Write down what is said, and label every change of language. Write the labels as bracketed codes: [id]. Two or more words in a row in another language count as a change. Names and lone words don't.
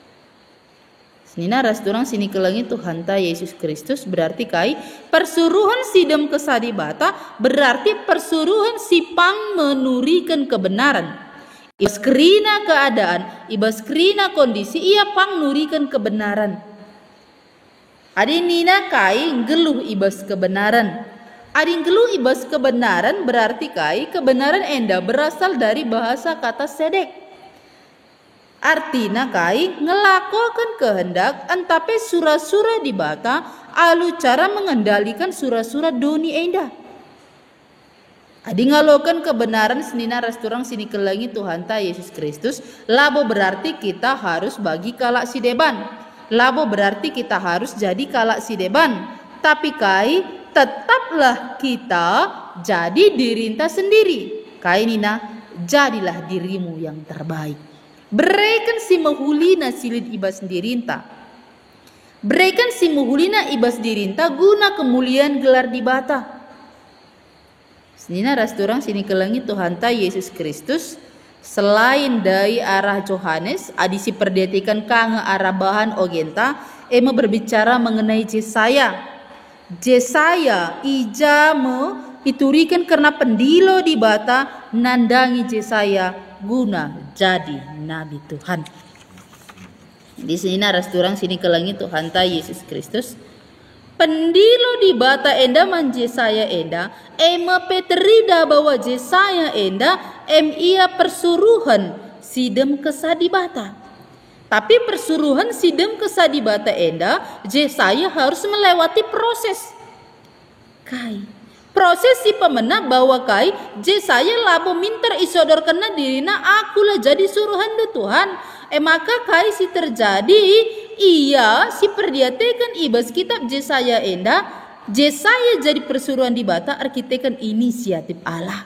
[btx] Senina rasturang sini kelangi Tuhan ta Yesus Kristus berarti kai persuruhan sidem kesah di bata berarti persuruhan sipang menurikan kebenaran. Ibas kerina keadaan, ibas kerina kondisi ia pang nurikan kebenaran. Adi nina kai geluh ibas kebenaran. Adi geluh ibas kebenaran berarti kai kebenaran enda [id] berasal dari bahasa kata [btx] sedek. Artina kai ngelakukan kehendak antape sura-sura di bata alu [id] cara mengendalikan [btx] sura-sura doni enda. Adi ngalokan kebenaran senina rasturang sini kelangi Tuhan ta Yesus Kristus labo [id] berarti kita harus [btx] bagi kalak si deban. Labo [id] berarti kita harus jadi [btx] kalak si deban. Tapi kai [id] tetaplah kita jadi [btx] dirinta sendiri. Kai nina [id] jadilah dirimu yang terbaik. [btx] Berikan si mahulina silid ibas dirinta. Berikan si mahulina ibas dirinta guna kemuliaan gelar di bata. Senina rasturang sini kelangi Tuhan ta Yesus Kristus [id] selain dari [btx] arah Johannes adisi perdetikan kange arah bahan ogenta ema [id] berbicara mengenai [btx] Jesaya. Jesaya ijame iturikan karena pendilo di bata nandangi Jesaya guna jadi nabi Tuhan. [id] Di sini [btx] rasturang sini kelangi Tuhan ta Yesus Kristus pendilo di bata enda man Jesaya enda ema peterida bahwa Jesaya enda ia persuruhan sidem kesah di bata. Tapi persuruhan sidem kesah di bata enda Jesaya [id] harus melewati proses. [btx] Proses si pemena bahwa kai Jesaya labo minter isodor kena dirina [id] akulah jadi suruhan [btx] do Tuhan. Maka kai si terjadi ia si perdiatekan ibas kitab Jesaya enda Jesaya jadi persuruhan di bata arkitekan inisiatif Allah.